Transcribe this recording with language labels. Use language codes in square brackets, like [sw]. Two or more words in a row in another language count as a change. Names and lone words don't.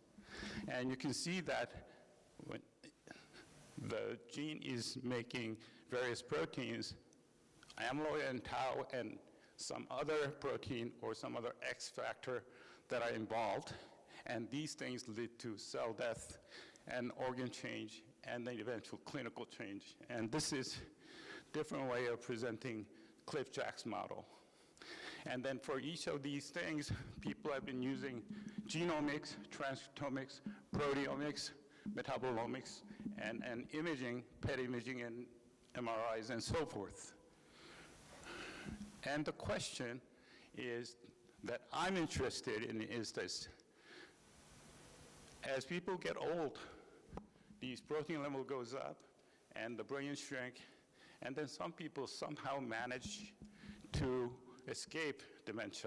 [en] And you can see that when the gene is making various proteins, amyloid and tau and some other protein or some other X factor that are involved, and these things lead to cell death and organ change and then eventual clinical change. And this is a different way of presenting Cliff-Jack's model. And then for each of these things, people have been using genomics, transcriptomics, proteomics, metabolomics, and imaging, PET imaging, and MRIs, and so forth. And the question is that I'm interested in is this. As people get old, these protein level goes up, and the brain shrink, and then some people somehow manage to escape dementia.